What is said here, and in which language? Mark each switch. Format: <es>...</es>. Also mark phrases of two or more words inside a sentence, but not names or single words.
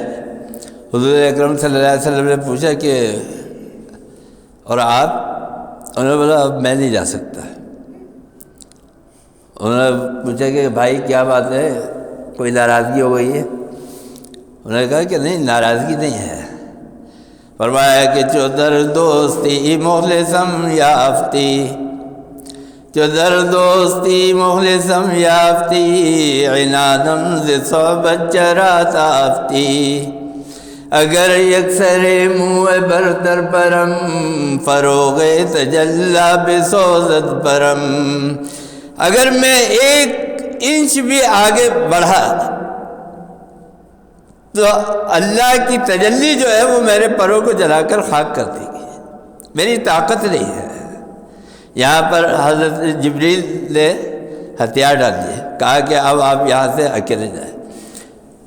<ur>حضور اکرم</ur> <ar>صلی اللہ علیہ وسلم</ar> <ur>نے پوچھا کہ اور آپ؟ انہوں نے بولا اب میں نہیں جا سکتا۔ انہوں نے پوچھا کہ بھائی کیا بات ہے، کوئی ناراضگی ہو گئی ہے؟ انہوں نے کہا کہ نہیں، ناراضگی نہیں ہے۔ فرمایا کہ</ur> <fa>چو در دوستی مخلصم یافتی، چو در دوستی مخلصم یافتی، عنادم ز صحبت چرا تافتی، اگر یکسر منہ برتر پرم، فروغ تجلی بسوزت پرم۔</fa> <ur>اگر میں 1 انچ بھی آگے بڑھا تو اللہ کی تجلی جو ہے وہ میرے پروں کو جلا کر خاک کر دے گی، میری طاقت نہیں ہے۔ یہاں پر حضرت جبریل نے ہتھیار ڈال دیے، کہا کہ اب آپ یہاں سے اکیلے جائیں۔</ur>